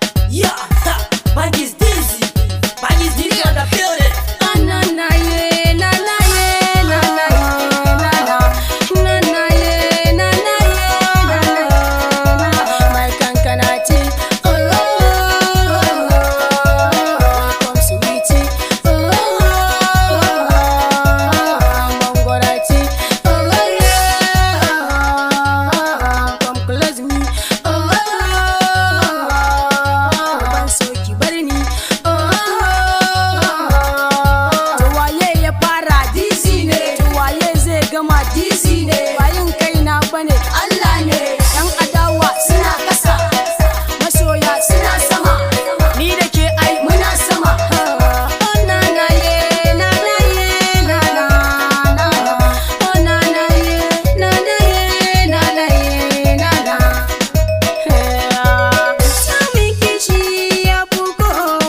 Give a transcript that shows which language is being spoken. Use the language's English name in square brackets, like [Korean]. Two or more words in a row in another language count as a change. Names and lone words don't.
[English] Yeah, ha, Bangis Dizzy. Bangis Dizzy on the building. Na na ye, na na ye, na na ye, na na. Na na ye, na na ye, na na ye, na. My kankanati, oh oh oh oh. Welcome sweetie, oh oh oh. Mongorati, oh yeah. Come close me, oh oh. [Hausa] Ban so ki bar ni, oh. Gama dizzy ne bayin kaina bane Allah ne yan adawa suna kasa masoya suna sama ni da ke ai muna sama oh na na ye na na ye na na na na oh na na ye na na ye na na ye na na sami kishi ya buko